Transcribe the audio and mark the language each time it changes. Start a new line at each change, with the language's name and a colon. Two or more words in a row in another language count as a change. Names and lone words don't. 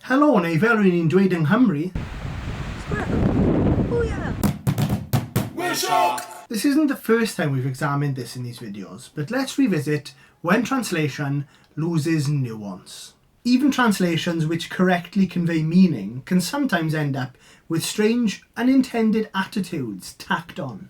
Welsh: Helo, neu fel rwy'n ni'n dweud yng Nghymru.
English: This isn't the first time we've examined this in these videos, but let's revisit when translation loses nuance. Even translations which correctly convey meaning can sometimes end up with strange, unintended attitudes tacked on.